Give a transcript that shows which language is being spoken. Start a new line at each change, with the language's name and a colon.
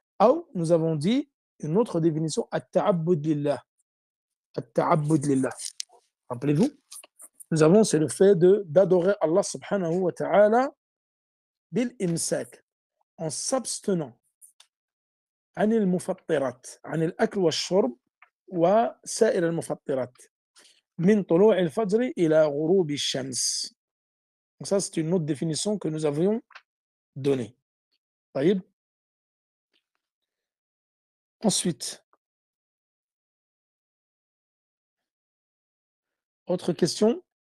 French: Ou nous avons dit une autre définition, at-ta'abbud lillah. At-ta'abbud lillah. Rappelez-vous, nous avons, c'est le fait d'adorer Allah subhanahu wa ta'ala bil imsak, en s'abstenant
Arabic: عن المفطرات عن الأكل والشرب وسائر المفطرات من طلوع الفجر إلى غروب الشمس.
French: Donc ça, c'est une autre définition que nous avions donnée.
Arabic: طيب.
French: Ensuite, autre question.